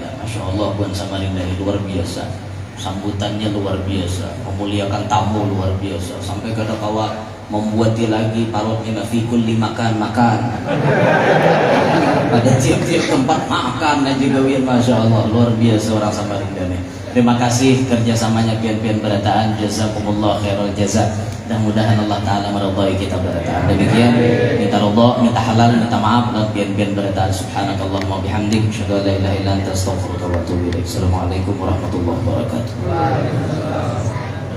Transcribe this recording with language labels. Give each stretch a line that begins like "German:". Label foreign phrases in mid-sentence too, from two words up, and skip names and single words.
Arabic: ما شاء الله,
Banjar: buan Samarinda ini luar biasa, sambutannya luar biasa, memuliakan tamu luar biasa, sampai kada kawa membuat dia lagi parutnya fikul makan pada tiap-tiap tempat makan dan juga
Arabic: ما شاء الله,
Banjar: luar biasa orang Samarinda nih. Terima kasih kerjasamanya pian-pian berataan,
Arabic: جزاكم الله خير الجزاء.
Banjar: Mudah-mudahan Allah Ta'ala meridai kita berataan. Demikian, minta ridha, minta halal, minta maaf dan pian-pian berataan.
Arabic: سبحانك اللهم بحمدك أشهد أن لا إله إلا أنت أستغفرك وأتوب إليك. السلام عليكم ورحمة الله وبركاته.